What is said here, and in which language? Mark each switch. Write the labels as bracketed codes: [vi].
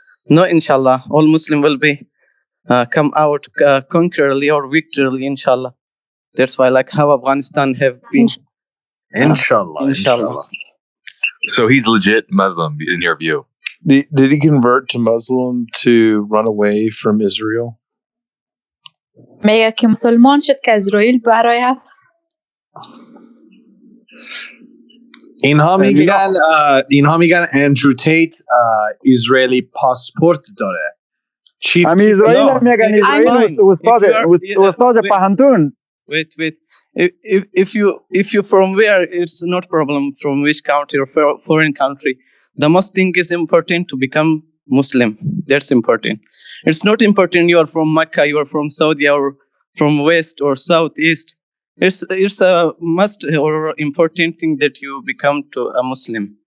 [en] No, inshallah. All Muslim will be come out conquerorly or victoriously, inshallah. That's why, like how Afghanistan have been. Inshallah. So he's legit Muslim in your view? Did he convert to Muslim to run away from Israel? [fa] میگه که مسلمان شد که اسرائیل برای اینها میگن اندرو تیت اسرائیلی پاسپورت داره. همین اسرائیل هم میگن اسرائیل استاد پهنتون. [en] Wait. If you from where, it's not problem from which country or foreign country. The most thing is important to become Muslim. That's important. It's not important you are from Mecca, you are from Saudi, or from West or Southeast. It's a must or important thing that you become to a Muslim.